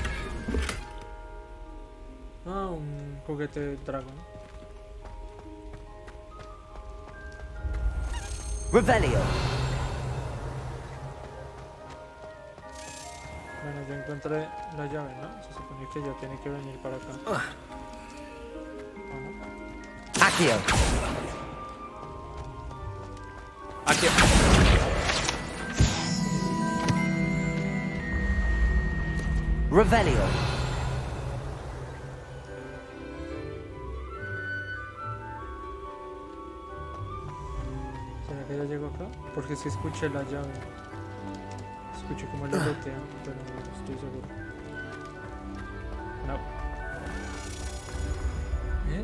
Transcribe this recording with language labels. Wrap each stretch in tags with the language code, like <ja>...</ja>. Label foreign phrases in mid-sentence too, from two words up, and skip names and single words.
<es>Ah, un juguete de dragón. Revelio. Bueno, yo encontré la llave, ¿no? Se supone que ya tiene que venir para acá. Accio. Accio. Revelio. ¿Será que ya llegó acá? Porque sí escuché la llave. Escuché como le botea, pero no estoy seguro. No. ¿Eh?</es>